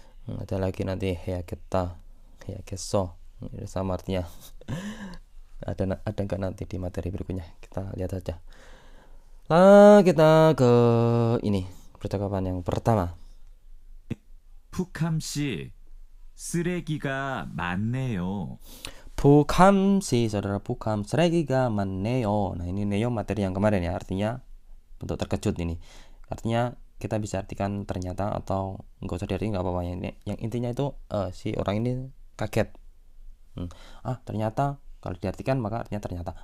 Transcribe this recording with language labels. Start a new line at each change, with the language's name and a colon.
Indonesian: Ada lagi nanti heya kita, heya keso. Ini sama artinya. ada nggak nanti di materi berikutnya, kita lihat aja. Nah, kita ke ini percakapan yang pertama.
Korean: 푸캄씨, 쓰레기가 많네요. Pukamsi,
Indonesian: saudara Pukam,
Korean: 쓰레기가 많네요.
Indonesian: Nah, ini neo materi yang kemarin ya, artinya bentuk terkejut ini. Artinya kita bisa artikan ternyata atau nggak usah diartikan, nggak apa-apa. Yang intinya itu si orang ini kaget. Ternyata kalau diartikan maka artinya ternyata.